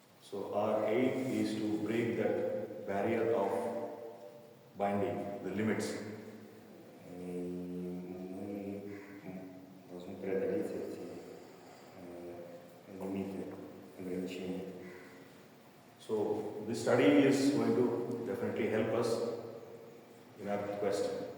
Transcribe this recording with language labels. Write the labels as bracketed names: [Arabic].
[English] So our aim is to break that barrier of binding, the limits. [Russian] И мы должны преодолеть эти лимиты, ограничения. [English] So this study is going to definitely help us in our quest.